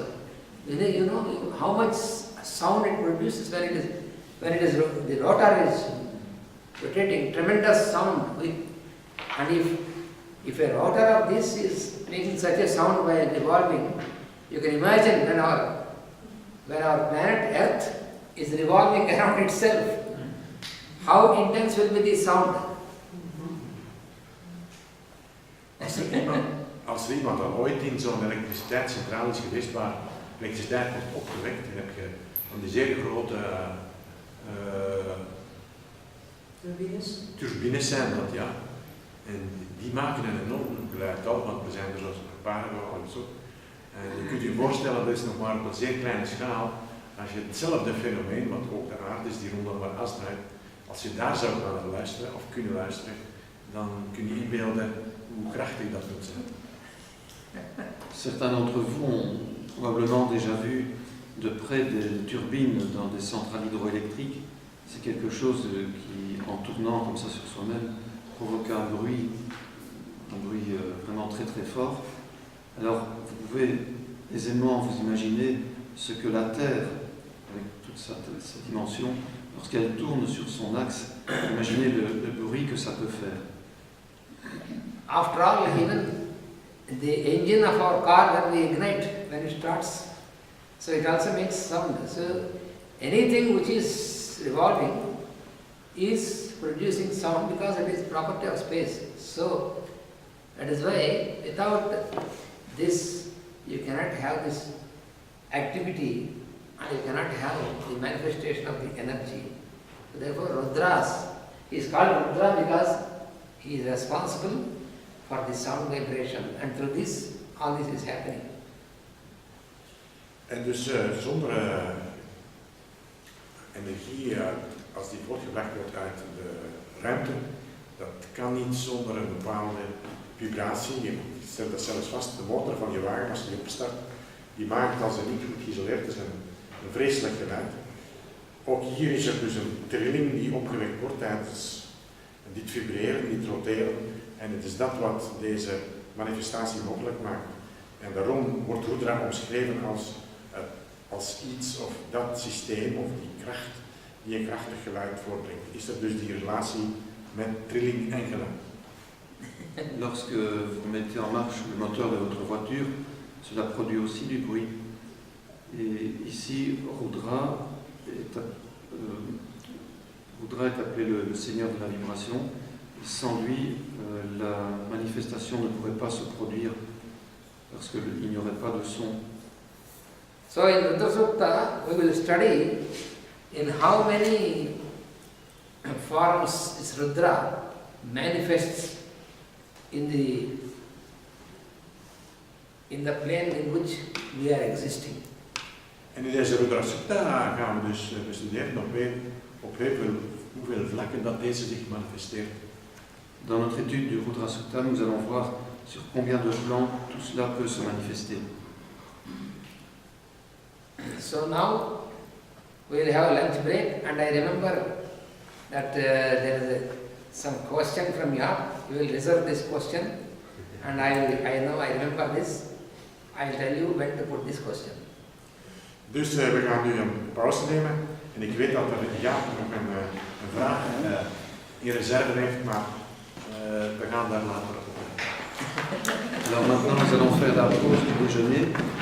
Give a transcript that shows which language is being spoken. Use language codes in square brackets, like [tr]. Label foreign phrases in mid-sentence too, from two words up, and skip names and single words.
[en] You know how much sound it produces when it is the rotor is rotating, tremendous sound. And if a rotor of this is making such a sound by revolving, you can imagine when our planet Earth is revolving around itself, how intense will be the sound. [nl] Als er iemand al ooit in zo'n elektriciteitscentrale is geweest waar elektriciteit wordt opgewekt, dan heb je van die zeer grote turbines zijn dat, ja. En die maken een enorm geluid al, want we zijn er zoals een paar en zo. En je kunt je voorstellen, dat is nog maar op een zeer kleine schaal. Als je hetzelfde fenomeen, wat ook de aarde is die rondom waar as draait, als je daar zou gaan luisteren of kunnen luisteren, dan kun je inbeelden hoe krachtig dat moet zijn. [fr] Certains d'entre vous ont probablement déjà vu de près des turbines dans des centrales hydroélectriques. C'est quelque chose qui, en tournant comme ça sur soi-même, provoque un bruit vraiment très très fort. Alors vous pouvez aisément vous imaginer ce que la Terre, avec toute sa dimension, lorsqu'elle tourne sur son axe, imaginez le bruit que ça peut faire. [en] After all, even the engine of our car, when we ignite, when it starts, so it also makes sound. So anything which is revolving is producing sound because it is property of space. So that is why without this you cannot have this activity and you cannot have the manifestation of the energy. So therefore Rudras is called Rudra because he is responsible for the sound vibration, and through this, all this is happening. [nl] En dus zonder energie, als die voortgebracht wordt uit de ruimte, dat kan niet zonder een bepaalde vibratie. Je stelt dat zelfs vast, de motor van je wagen, als je die opstart, die maakt als het niet goed geïsoleerd is een vreselijk geluid. Ook hier is er dus een trilling die opgewekt wordt tijdens dit vibreren, dit roteren. En het is dat wat deze manifestatie mogelijk maakt. En daarom wordt Rudra omschreven als iets of dat systeem of die kracht die een krachtig geluid voortbrengt. Is er dus die relatie met trilling en geluid. [fr] Lorsque vous mettez en marche le moteur de votre voiture, cela produit aussi du bruit. Et ici, Rudra est appelé le seigneur de la vibration. Et sans lui, la manifestation ne pourrait pas se produire parce qu'il n'y aurait pas de son. [en] So in Rudra Sukta, we will study in how many forms this Rudra manifests in the plane in which we are existing. [nl] En in deze Rudra Sukta gaan we dus bestuderen op hoeveel vlakken dat deze zich manifesteert. [fr] Dans notre étude du Rudra Sukta, nous allons voir sur combien de plans tout cela peut se manifester. [en] So now we will have a lunch break, and I remember that there is some question from you. We will reserve this question, and I remember this. I will tell you when to put this question. [nl] Dus we gaan nu een pauze nemen. En ik weet dat er Jaap nog een vraag in reserve heeft, maar we gaan daar later op. [fr] Alors maintenant, nous allons faire la pause du déjeuner.